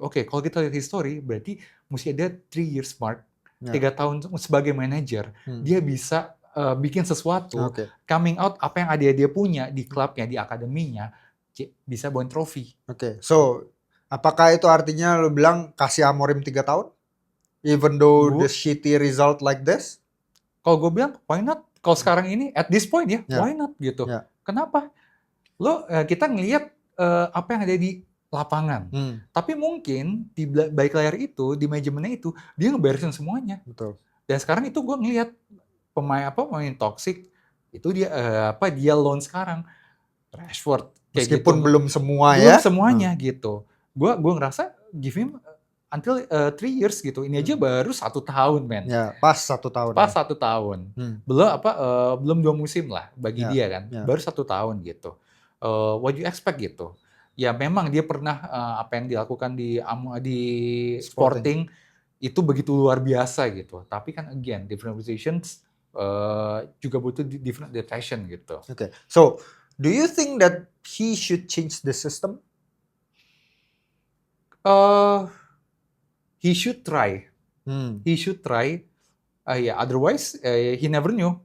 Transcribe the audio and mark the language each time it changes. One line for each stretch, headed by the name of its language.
Indonesian: Kalau kita lihat history berarti mesti ada
English: 3 years mark,
Indonesian: 3 tahun sebagai manajer, dia bisa bikin sesuatu,
English: coming out
Indonesian: apa yang dia punya di klubnya, di akademinya, bisa bawa trofi. So apakah itu artinya lo bilang kasih Amorim 3 tahun?
English: Even though the shitty result like this?
Indonesian: Kalau gue bilang,
English: why not?
Indonesian: Kalau sekarang ini,
English: at this point
Indonesian: ya, why not gitu. Kenapa? Kita ngelihat apa yang ada di lapangan. Tapi mungkin di balik layar itu, di manajemennya itu, dia ngeberesin semuanya. Betul. Dan sekarang itu gue ngelihat pemain toxic, itu dia loan sekarang. Rashford. Meskipun gitu. belum semua belum semuanya gitu. Gue ngerasa
English: give him until 3 years
Indonesian: gitu. Ini aja baru 1 tahun, men. Ya, pas 1 tahun. Pas 1 tahun. Belum 2 musim lah bagi dia kan. Baru 1 tahun gitu.
English: What you expect
Indonesian: gitu. Ya memang dia pernah apa yang dilakukan di Sporting itu begitu luar biasa gitu. Tapi kan again,
English: different positions
Indonesian: juga butuh
English: different adaptation
Indonesian: gitu.
English: So, do you think that he should change the system? he should try. He should try. Ya, otherwise he never knew.